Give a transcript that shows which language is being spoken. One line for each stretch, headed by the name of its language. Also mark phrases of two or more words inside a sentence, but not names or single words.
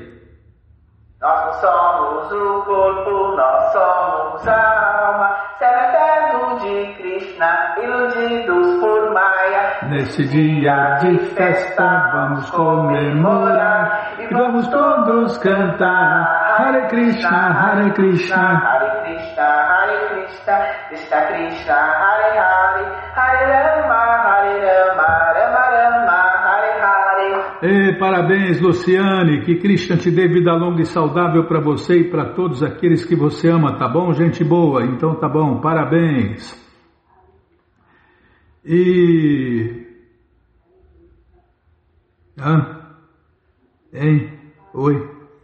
Portuguese: Nós somos o corpo, nós somos a alma, servo de Krishna, iludidos por Maya. Neste dia de festa vamos comemorar e vamos todos cantar
Sanskrit: Hare Krishna, Hare Krishna, Hare Krishna, Hare Krishna, Krishna Krishna, Hare Hare, Hare Rama, Hare Rama, Rama Rama, Hare Hare.
Portuguese: Parabéns, Luciane, que Krishna te dê vida longa e saudável para você e para todos aqueles que você ama, tá bom, gente boa? Então tá bom, parabéns. Oi.